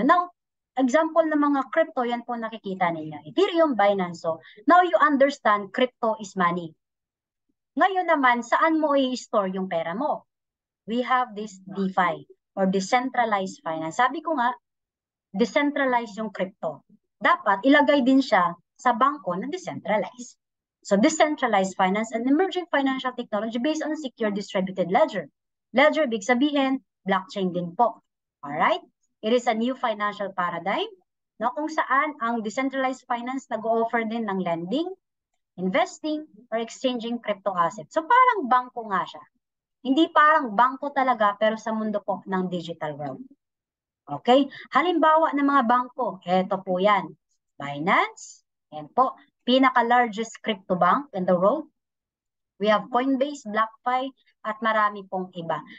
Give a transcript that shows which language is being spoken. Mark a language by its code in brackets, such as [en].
[tl] Now, example ng mga crypto, yan po nakikita ninyo. Ethereum, Binance. [en] So, now you understand crypto is money. [tl] Ngayon naman, saan mo i-store yung pera mo? [en] We have this DeFi or decentralized finance. [tl] Sabi ko nga, decentralized yung crypto. Dapat ilagay din siya sa bangko na decentralized. [en] So, decentralized finance and emerging financial technology based on secure distributed ledger. [tl] Ledger, big sabihin, blockchain din po. Alright? [en] It is a new financial paradigm, no, [tl] kung saan ang decentralized finance nag-o-offer din [en] ng lending, investing, or exchanging crypto assets. [tl] So, parang bangko nga siya. Hindi parang bangko talaga, pero sa mundo po ng digital world. Okay? Halimbawa ng mga bangko, eto po yan. Binance, yan po, pinaka-largest [en] crypto bank in the world. We have Coinbase, BlockFi, [tl] at marami pong iba.